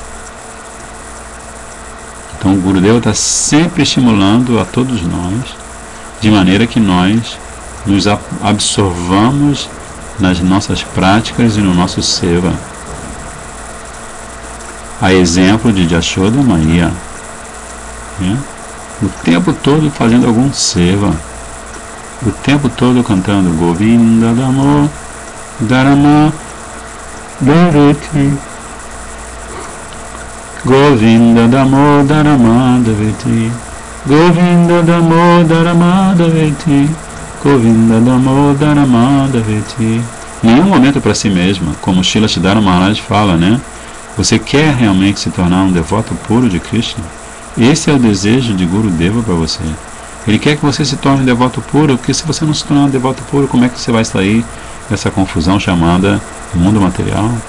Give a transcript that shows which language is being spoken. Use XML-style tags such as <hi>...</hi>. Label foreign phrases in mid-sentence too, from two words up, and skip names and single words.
<pt>Então o Gurudeva está sempre estimulando a todos nós, de maneira que nós nos absorvamos nas nossas práticas e no nosso seva. A exemplo de Yashoda Maiya, o tempo todo fazendo algum seva, o tempo todo cantando Govinda Damo Dharma Daveti, Govinda Damo Dharma Daveti, Govinda Damo Dharma Daveti, Govinda Damo Dharma Daveti. Nenhum momento para si mesma, como Srila Siddhara Maharaj fala, Você quer realmente se tornar um devoto puro de Krishna? Esse é o desejo de Gurudeva para você. Ele quer que você se torne um devoto puro, porque se você não se tornar um devoto puro, como é que você vai sair dessa confusão chamada mundo material?</pt>